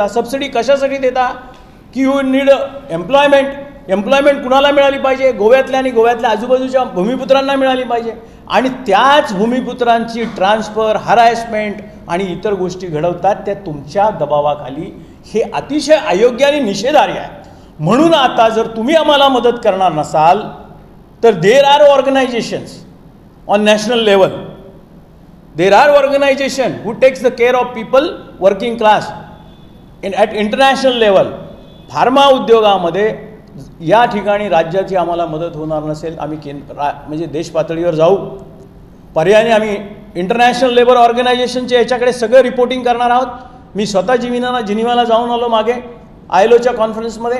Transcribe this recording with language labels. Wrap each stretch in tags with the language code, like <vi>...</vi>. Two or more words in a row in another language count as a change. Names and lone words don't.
<mr>सबसिडी कशासाठी देता की</mr> <en>you need employment</en> <mr>कुणाला मिळाली पाहिजे, गोव्यातल्या आणि गोव्यातल्या आजूबाजूच्या भूमिपुत्रांना मिळाली पाहिजे. आणि त्याच भूमिपुत्रांची ट्रान्सफर, हरासमेंट आणि इतर गोष्टी घडवतात त्या तुमच्या दबावाखाली. हे अतिशय अयोग्य आणि निषेधार्ह आहे. म्हणून आता जर तुम्ही आम्हाला मदत करणार नसाल तर</mr> <en>there are organisations on national level, there are organisation who takes the care of people working class at international level.</en> <mr>फार्मा उद्योगामध्ये या ठिकाणी राज्याची आम्हाला मदत होणार नसेल, आम्ही म्हणजे देश पातळीवर जाऊ. पर्यायाने आम्ही इंटरनॅशनल लेबर ऑर्गनायझेशनचे याच्याकडे सगळं रिपोर्टिंग करणार आहोत. मी स्वतः जिनिवाला जाऊन आलो मागे ILOच्या कॉन्फरन्समध्ये.</mr>